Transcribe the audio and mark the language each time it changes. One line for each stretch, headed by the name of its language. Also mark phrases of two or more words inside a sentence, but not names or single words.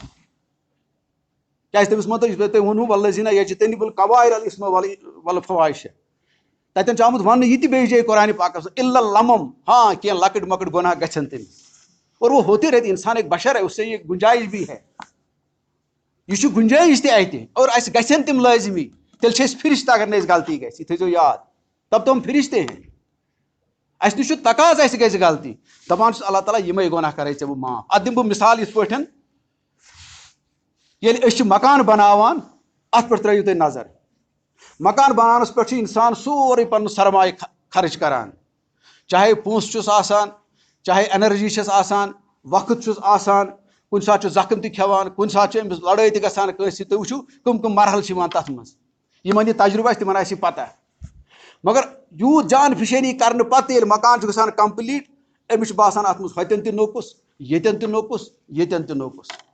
Kashmiri: کیازِ تٔمِس مطلب یُس تۄہہِ ووٚنوُ
Arabic: والذیٖنَ یجتنبُ الکبائر الاسم والفواحش
Kashmiri: تتٮ۪ن چھُ آمُت وننہٕ یہِ تہِ بیٚیہِ جایہِ قرآنِ پاکس منٛز
Arabic: الا اللمم
Kashmiri: ہاں کینٛہہ لۄکٕٹۍ مۄکٕٹۍ گۄناہ گژھن تٔمِس
Urdu: اور وہ ہوتے رہتے انسان ایک بشر ہے اس سے یہ گنجائش بھی ہے
Kashmiri: یہ چھُ گنجائش تہِ اتہِ اور اسہِ گژھن تِم لٲزمی تیٚلہِ چھِ أسۍ فرشتہٕ اگر نہٕ اَسہِ غلطی گژھِ یہِ تھٲیزیو یاد
Urdu: تب تو ہم فرشتے ہیں.
Kashmiri: اسہِ نِش چھُ تقاضہٕ اسہِ گژھِ غلطی دپان چھُس اللہ تعالیٰ یِمے گۄناہ کرے ژےٚ بہٕ معاف. اتھ دِمہٕ بہٕ مثال یِتھ پٲٹھۍ ییٚلہِ أسۍ چھِ مکان بناوان اتھ پٮ۪ٹھ ترٲیِو تُہۍ نظر مکان بناونس پٮ۪ٹھ چھُ انسان سورُے پنُن سرمایہِ خرٕچ کران چاہے پونٛسہٕ چھُس آسان چاہے اینرجی چھس آسان وقت چھُس آسان کُنہِ ساتہٕ چھُ زخم تہِ کھٮ۪وان کُنہِ ساتہٕ چھِ أمِس لڑٲے تہِ گژھان کٲنٛسہِ سۭتۍ تُہۍ وٕچھِو کٕم مرحل چھِ یِوان تتھ منٛز یِمن یہِ تجرُبہٕ آسہِ تِمن آسہِ یہِ پتہ مگر یوٗت جان فِشٲنی کرنہٕ پتہٕ ییٚلہِ مکان چھُ گژھان کمپلیٖٹ أمِس چھُ باسان اتھ منٛز ہوٚتٮ۪ن تہِ نوٚکُس ییٚتٮ۪ن تہِ نوٚکُس ییٚتٮ۪ن تہِ نوٚکُس